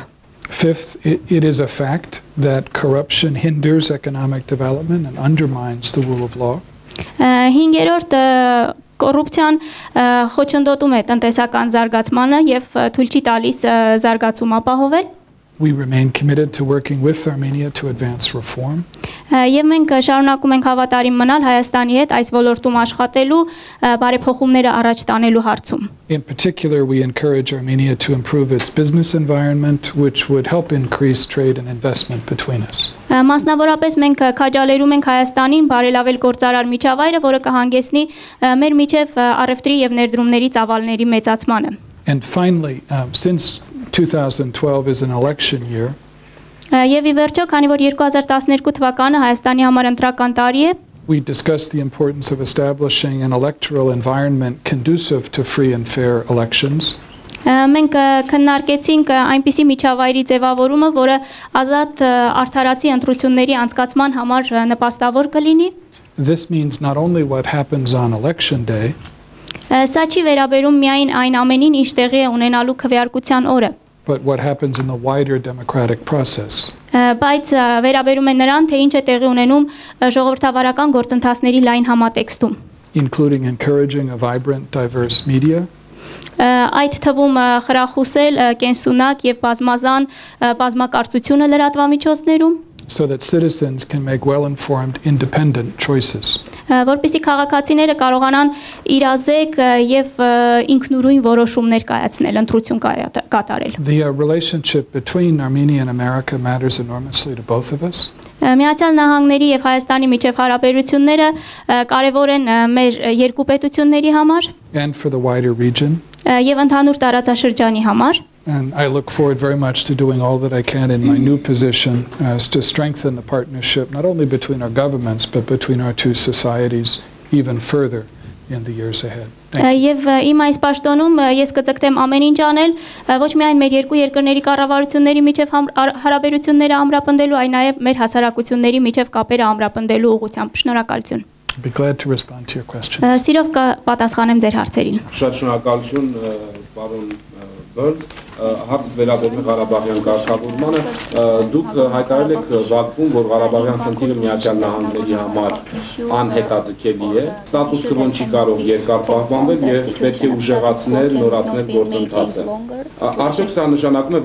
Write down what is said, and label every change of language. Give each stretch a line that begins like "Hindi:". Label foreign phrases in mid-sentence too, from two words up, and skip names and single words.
English: Fifth, it is a fact that corruption hinders economic development and undermines the rule of law.
Armenian: Հինգերորդ կոռուպցիան խոչընդոտում է տնտեսական զարգացմանը եւ թույլ չի տալիս զարգացում ապահովել.
English: We remain committed to working with Armenia to advance reform.
Armenian: Եվ մենք շարունակում ենք հավատարիմ մնալ Հայաստանի հետ այս ոլորտում աշխատելու, բարեփոխումները առաջ տանելու հարցում։
English: In particular, we encourage Armenia to improve its business environment, which would help increase trade and investment between us.
Armenian: Մասնավորապես մենք քաջալերում ենք Հայաստանին բարելավել գործարար միջավայրը, որը կհանգեցնի մեր միջև առևտրի եւ ներդրումների ծավալների մեծացմանը։
English: And finally, since 2012 is an election year,
Armenian: Եվ ի վերջո, քանի որ 2012 թվականը Հայաստանի համար ընտրական տարի է,
English: we discussed the importance of establishing an electoral environment conducive to free and fair elections.
Armenian: Մենք քննարկեցինք այնպիսի միջավայրի ձևավորումը, որը ազատ արդարացի ընտրությունների անցկացման համար նպաստավոր կլինի։
English: This means not only what happens on election day,
Armenian: Սա չի վերաբերում միայն այն ամենին, ինչ տեղի է ունենալու քվեարկության օրը,
English: but what happens in the wider democratic process.
Armenian: Բայց վերաբերում է նրան, թե ինչ է տեղի ունենում ժողովրդավարական գործընթացների լայն համատեքստում,
English: Including encouraging a vibrant, diverse media,
Armenian: այդ թվում խրախուսել կենսունակ եւ բազմազան բազմակարծությունը լրատվամիջոցներում,
English: so that citizens can make well-informed, independent choices.
Armenian: Որպեսզի քաղաքացիները կարողանան իրազեկ եւ ինքնուրույն որոշումներ կայացնել, ընտրություն կատարել։
English: The relationship between Armenia and America matters enormously to both of us.
Armenian: Միացյալ Նահանգների եւ Հայաստանի միջև հարաբերությունները կարեւոր են մեր երկու պետությունների համար
English: And for the wider region.
Armenian: Եվ ընդհանուր տարածաշրջանի համար։
English: And I look forward very much to doing all that I can in my new position to strengthen the partnership, not only between our governments, but between our two societies even further in the years ahead.
Armenian: Եվ իմ այս պաշտոնում ես կձգտեմ ամեն ինչ անել, ոչ միայն մեր երկու երկրների կառավարությունների միջև հարաբերությունները ամրապնդելու, այլ նաև մեր հասարակությունների միջև կապերը ամրապնդելու ուղղությամբ։ Շնորհակալություն։
English: I'd be glad to respond to your questions.
Armenian: Սիրով կպատասխանեմ ձեր հարցերին։ Շատ շնորհակալություն, պարոն Բերնս, հարցը վերաբերում է Ղարաբաղյան կարգավորմանը, դուք հայտարարել եք Բաքվում, որ Ղարաբաղյան խնդիրը Միացյալ Նահանգների համար անհետաձգելի է, ստատուս քվոն չի կարող երկար պահպանվել եւ պետք է ուժեղացնել, նորացնել գործընթացը։ Արդյոք սա նշանակում է,